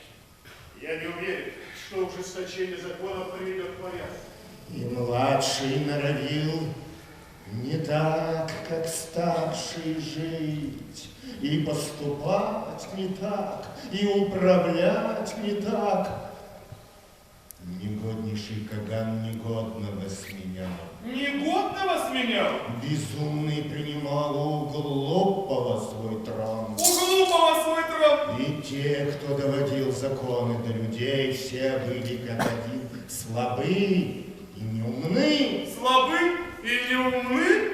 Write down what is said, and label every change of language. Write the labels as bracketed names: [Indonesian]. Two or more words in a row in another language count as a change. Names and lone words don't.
[Russian] Я не уверен, что ужесточение законов приведет к порядку. И младший норовил не так, как старший жить, и поступать не так, и управлять не так. Негоднейший Каган негодного сменял. Негодного сменял? Безумный принимал у глупого свой трон. У глупого свой трон! И те, кто доводил законы до людей, все были как один слабы и неумны. Слабы и неумны?